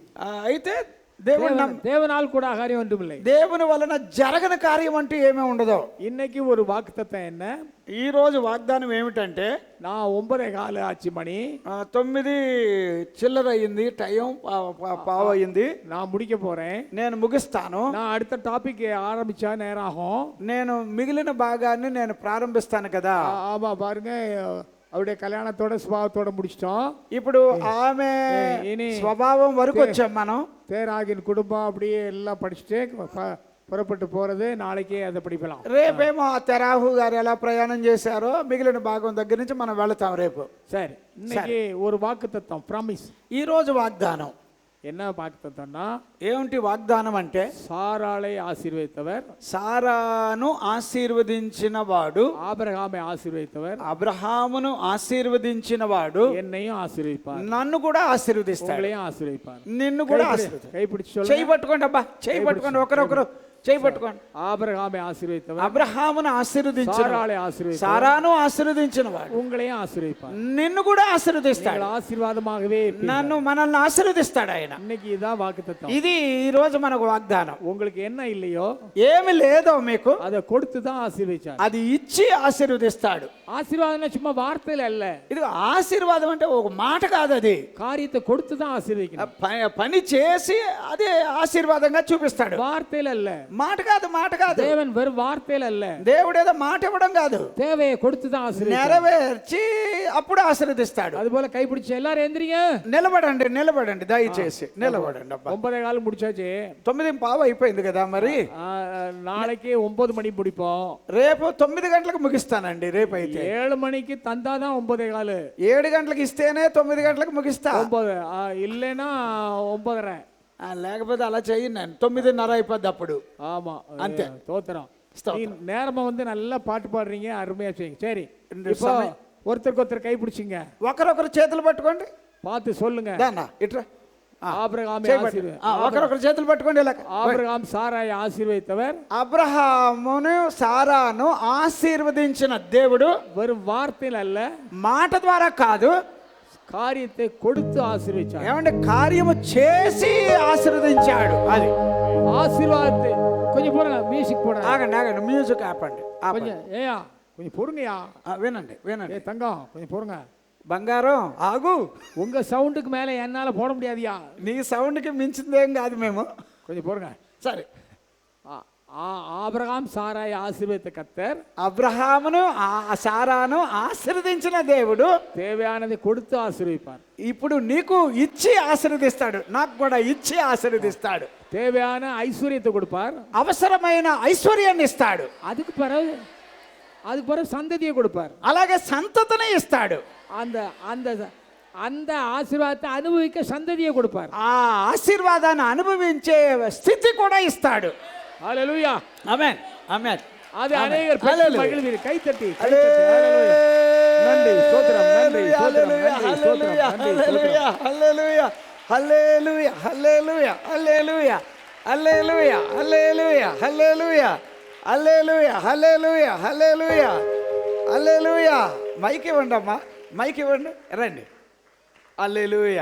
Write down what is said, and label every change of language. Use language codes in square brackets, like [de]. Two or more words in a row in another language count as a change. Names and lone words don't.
[te] అయితే [ta] தேவனால் கூட காரியம் ஒன்றுமில்லை. [te] దేవుని వలన జరగని కార్యం అంటూ ఏమీ ఉండదు. [ta] இன்னைக்கு ஒரு வாக்குத்தத்தம் என்ன? [te] ఈ రోజు వాగ్దానం ఏమిటంటే, [ta] நான் 9:15 ஆச்சு மணி, [te] 9 చిల్లర అయింది, టైం పావు అయింది. [ta] நான் முடிக்க போறேன். [te] నేను ముగిస్తాను. [ta] நான் அடுத்த டாபிக் ஆரம்பிச்சா நேரம் ஆகும். [te] నేను మిగిలిన భాగాన్ని నేను ప్రారంభిస్తాను కదా. [ta] ஆமா, பாருங்க, அவருடைய கல்யாணத்தோட சுபாவத்தோட முடிச்சிட்டோம். [te] ఇప్పుడు ఆమె ఈయన స్వభావం వరకు వచ్చాం మనం. [ta] தேராகின் குடும்பம் அப்படியே எல்லாம் படிச்சுட்டு புறப்பட்டு போறது. நாளைக்கே அதை படிக்கலாம். [te] రేపేమో ఆ తెరాహు గారు ఎలా ప్రయాణం చేశారో మిగిలిన భాగం దగ్గర నుంచి మనం వెళతాం రేపు. [ta] சரி, இன்னைக்கு ஒரு வாக்கு தத்துவம், ப்ராமிஸ். [te] ఈ రోజు వాగ్దానం [ta] என்ன வாக்கு தத்துவம்னா, [te] ఏమిటి వాగ్దానం అంటే, [ta] சாராளை ஆசீர்வதித்தவர், [te] సారాను ఆశీర్వదించిన వాడు, [ta] ஆபிரகாமை ஆசீர்வதித்தவர், [te] అబ్రహామును ఆశీర్వదించిన వాడు [ta] என்னையும் ஆசீர்வதிப்பார், [te] నన్ను కూడా ఆశీర్వదిస్తాడు, [ta] உங்களையும் ஆசீர்வதிப்பார். [te] నిన్ను కూడా ఆశీర్వదిస్తాడు. [ta] கைப்பிடிச்சு [te] చేయి [ta] சொல்லுங்க. [te] పట్టుకోండి అబ్బా, చేయి పట్టుకోండి, ఒకరొకరు చేయి పట్టుకోండి. [ta] ஆபிரகாமை ஆசீர்வதித்தவர், [te] అబ్రహామును ఆశీర్వదించిన [ta] சாராளை ఆశీర్వదిத்தவர், [te] సారాను ఆశీర్వదించిన వాడు [ta] உங்களையும் ஆசீர்வதிப்பார். [te] నిన్ను కూడా ఆశీర్వదిస్తాడు. [ta] நீங்கள் ஆசீர்வாதமாகவே இருப்பீர்கள். [te] నన్ను మనల్ని ఆశీర్వదిస్తాడు ఆయన. [ta] இன்னைக்கு இதான் வாக்கு தத்துவம். [te] ఇది ఈ రోజు మనకు వాగ్దానం. [ta] உங்களுக்கு என்ன இல்லையோ [te] ఏమి లేదో మీకు [ta] அதை கொடுத்து தான் ஆசீர்வதிச்சார். [te] అది ఇచ్చి ఆశీర్వదిస్తాడు. [ta] ஆசீர்வாதம் சும்மா வார்த்தையில அல்ல, [te] ఇది ఆశీర్వాదం అంటే ఒక మాట కాదు, అది [ta] காரியத்தை கொடுத்து தான் ஆசீர்வதிக்கணும். [te] పని చేసి అదే ఆశీర్వాదంగా చూపిస్తాడు. [ta] வார்த்தையில அல்ல, [te] మాట కాదు, మాట కాదు. [ta] தேவன் வெறும் வார்த்தையில அல்ல, [te] దేవుడు ఏదో మాట ఇవ్వడం కాదు, [ta] தேவையை கொடுத்து தான் ஆசீர்வதிக்கிறார். [te] నెరవేర్చి అప్పుడు ఆశీర్వదిస్తాడు. [ta] அதுபோல கைப்பிடிச்சு எல்லாரும் எந்திரிங்க. [te] నిలబడండి, నిలబడండి, దయచేసి నిలబడండి. అబ్బా, [ta] 9:15 முடிச்சாச்சு. [te] 9:15 అయిపోయింది కదా. మరి [ta] நாளைக்கு 9 மணி முடிப்போம். [te] రేపు 9 గంటలకు ముగిస్తానండి. రేపు అయితే [ta] 7 மணிக்கு தந்தாதான் 9:15. [te] 7 గంటలకు ఇస్తేనే 9 గంటలకు ముగిస్తా. [ta] 9 இல்லைன்னா 9:30. [te] లేకపోతే అలా చెయ్యి, నేను 9:30 అయిపోద్ది అప్పుడు. [ta] ஆமா, [te] అంతే. [ta] தோத்திரம். ஸ்தோத்திரம். நீ நேரமா வந்து நல்லா பாட்டு பாடுறீங்க, அருமையா செய்யுங்க. சரி, இந்த இப்போ ஒருத்தருக்கு ஒருத்தர் கை பிடிச்சிங்க, [te] ఒకరొకరు చేతులు పట్టుకోండి. [ta] பார்த்து சொல்லுங்க. [te] దాన్నా ఇట్రా. [ta] ஆபிரகாமை [te] ఒకరొకరు చేతులు పట్టుకోండి. ఇలా [ta] ஆபிரகாம் சாராயை ஆசீர்வதித்தவர், [te] అబ్రహామును సారాను ఆశీర్వదించిన దేవుడు [ta] வெறும் வார்த்தையில் அல்ல, [te] మాట ద్వారా కాదు, [ta] காரியத்தை கொடுத்து ஆசீர்வதிச்சார். [te] ఏమంటే కార్యము చేసి ఆశీర్వదించాడు. అది [ta] ஆசீர்வாதத்தை கொஞ்சம் போடுங்க, மியூசிக் போடுங்க. [te] ఆగండి, ఆగండి, మ్యూజిక్ ఆపండి, ఆపండి. [ta] கொஞ்சம் ஏயா கொஞ்சம் பொறுங்கயா. [te] వినండి, వినండి. [ta] ஏ தங்கம் கொஞ்சம் பொறுங்க. [te] బంగారం ఆగు, [ta] உங்க சவுண்டுக்கு மேல என்னால போட முடியாதியா. [te] నీ సౌండ్కి మించిందేం కాదు మేము. [ta] கொஞ்சம் பொறுங்க. [te] సరే, [ta] ஆபிரகாம் சாராயை ஆசீர்வதித்த கர்த்தர், [te] అబ్రహామును సారాను ఆశీర్వదించిన దేవుడు [ta] தேவையானதை கொடுத்து ஆசீர்வதிப்பார். [te] ఇప్పుడు నీకు ఇచ్చి ఆశీర్వదిస్తాడు, నాకు కూడా ఇచ్చి ఆశీర్వదిస్తాడు. [ta] தேவையான ஐஸ்வர்யத்தை கொடுப்பார், [te] అవసరమైన ఐశ్వర్యాన్ని ఇస్తాడు, [ta] அதுக்கு பிறகு சந்ததியை கொடுப்பார், [te] అలాగే సంతతిని ఇస్తాడు. [ta] அந்த அந்த அந்த ஆசீர்வாதத்தை அனுபவிக்க சந்ததியை கொடுப்பார். [te] ఆ ఆశీర్వాదాన్ని అనుభవించే స్థితి కూడా ఇస్తాడు. [ta] ஹல்லேலூயா, [te] ఆమేన్, ఆమేన్. [ta] அது அநேகர் ஹல்லேலூயா. மகிழ்வீர். கை தட்டி ஹல்லேலூயா. நன்றி, ஸ்தோத்திரம், நன்றி, ஸ்தோத்திரம், நன்றி, ஸ்தோத்திரம், நன்றி, ஸ்தோத்திரம். [te] హల్లెలూయా, హల్లెలూయా, హల్లెలూయా, హల్లెలూయా, హల్లెలూయా, హల్లెలూయా, హల్లెలూయా, హల్లెలూయా, హల్లెలూయా, హల్లెలూయా, హల్లెలూయా. మైక్ ఇవ్వండి అమ్మా, మైక్ ఇవ్వండి, రండి. హల్లెలూయా.